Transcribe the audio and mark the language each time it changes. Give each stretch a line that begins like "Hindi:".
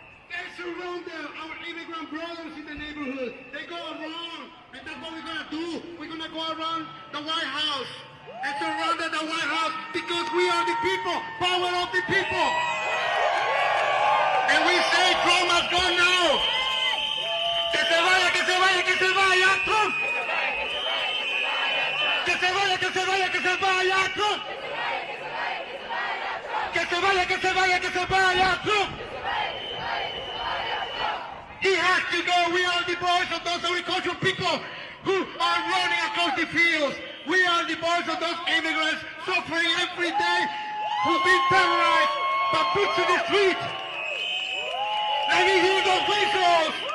English: They surrounded our immigrant brothers in the neighborhood. They go around, and that's what we're gonna do. We're gonna go around the White House and surround the White House because we are the people, power of the people. And we say Trump must go now.
Spanish: Que se vaya, que se vaya, que se vaya, Trump. Que se vaya, que se vaya, que se vaya, Trump. Que se vaya, que se vaya, que se vaya, Trump.
English: He has to go. We are the voice of those agricultural people who are running across the fields. We are the voice of those immigrants suffering every day who've been terrorized but put to the street. Let me hear those whistles.